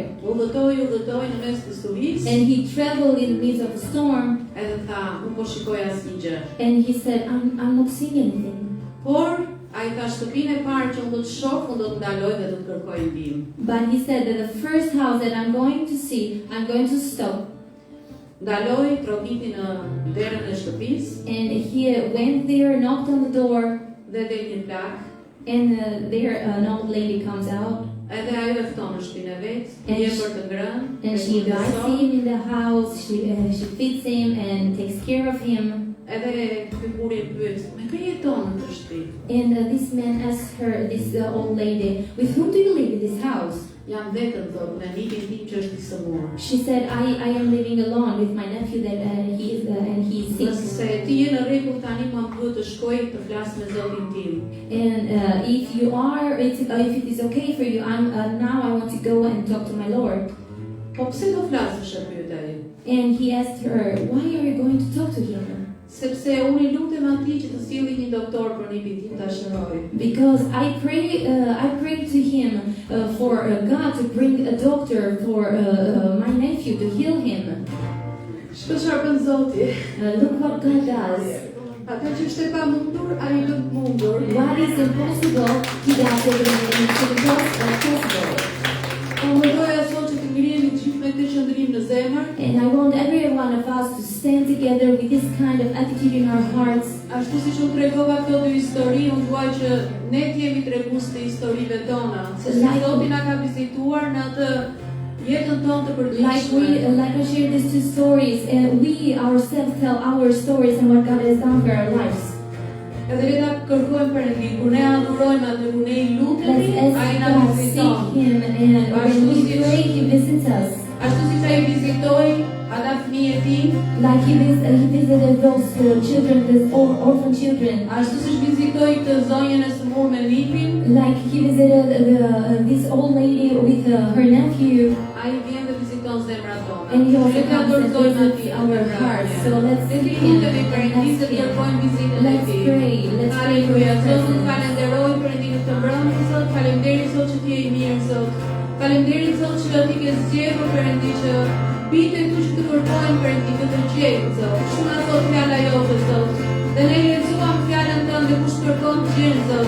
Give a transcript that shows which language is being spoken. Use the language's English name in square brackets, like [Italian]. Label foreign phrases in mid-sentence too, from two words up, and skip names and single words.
[Albanian] Udhëtoi në mes të stuhisë, [English] And he traveled in the midst of a storm, [Albanian] edhe tha, unë po shikoj asnjë gjë. [English] and he said, I'm not seeing anything. [Albanian] Por ai tha shtëpinë e parë që unë do të shoh, unë do të ndaloj dhe do të kërkoj ndihmë. [English] But he said that the first house that I'm going to see, I'm going to stop. [Albanian] Ndaloi, troviti në derën e shtëpisë [English] And he went there, knocked on the door, [Albanian] dhe del një plak, [English] and there an old lady comes out, [Albanian] edhe ajo e fton në shtëpinë e vet, [English] And [Albanian] je [English] she- [Albanian] për të ngrënë, [English] and she guides him in the house, she feeds him and takes care of him. [Albanian] edhe ky burri e pyet, me kë jeton në këtë shtëpi? [English] And this man asked her, this old lady, with whom do you live in this house? [Albanian] Jam vetëm thot, me nikin tim që është I sëmurë. [English] She said, I am living alone with my nephew that he is sick. [Albanian] Nëse ti je në rregull tani më duhet të shkoj të flas me Zotin tim. [English] And if you are, if it is okay for you, now I want to go and talk to my Lord. [Albanian] Po pse do flasësh e pyet ai? [English] And he asked her, why are you going to talk to him? [Albanian] Sepse unë I lutem atij që të sjellë një doktor për nipin tim ta shëroj. [English] Because I pray to him for God to bring a doctor for my nephew to heal him. [Albanian] Shko çfarë bën Zoti? [English] Look what God does. [Albanian] Atë që është e pamundur, ai bën të mundur. [English] What is impossible, he does it in possible. [Albanian] Unë doja sot që të ngrihemi të gjithë me këtë qëndrim në zemër, [English] And I want every one of us to stand together with this kind of attitude in our hearts. [Albanian] ashtu siç unë tregova këto dy histori, unë dua që ne të jemi tregues të historive tona, se Zoti na ka vizituar në atë jetën tonë të përditshme. [English] Like I shared these two stories, and we ourselves tell our stories and what God has done for our lives. [Albanian] Edhe le ta kërkojmë Perëndin, kur ne adhurojmë atë, kur ne I [English] Let's [Albanian] lutemi, [English] ask [Albanian] ai na [English] God, [Albanian] viziton. [English] seek Him, and when we pray, He visits us. [Albanian] Ashtu siç ai vizitoi ata fëmijë e tij, [English] Like He visited those children, those orphan children. [Albanian] ashtu siç vizitoi të zonjën e sëmurë me nipin, [English] Like He visited this old lady with her nephew, [Albanian] ai vjen dhe viziton zemrat tona. [English] and He also [Albanian] Le ta [English] comes and [Albanian] dorëzojmë [English] visits [Albanian] atij [English] our hearts. So let's [Albanian] Dhe ti [English] seek Him [Albanian] lutemi [English] and [Albanian] Perëndin [English] ask [Albanian] të [English] Him. [Albanian] kërkojmë vizitën e [English] Let's [Albanian] tij. [English] pray. Let's pray for [Albanian] Aleluja, [English] His [Albanian] Zot, [English] presence. [Albanian] falenderoj Perëndin në këtë mbrëmje, Zot, faleminderit Zot që ti je I mirë, Zot. Faleminderit Zot që ti ke zgjedhur Perëndin që bite këtu që të kërkojnë Perëndin të të gjejnë, Zot. Shumë na thot fjala jote, Zot. Dhe ne lexuam fjalën tënde, kush kërkon të gjen, Zot.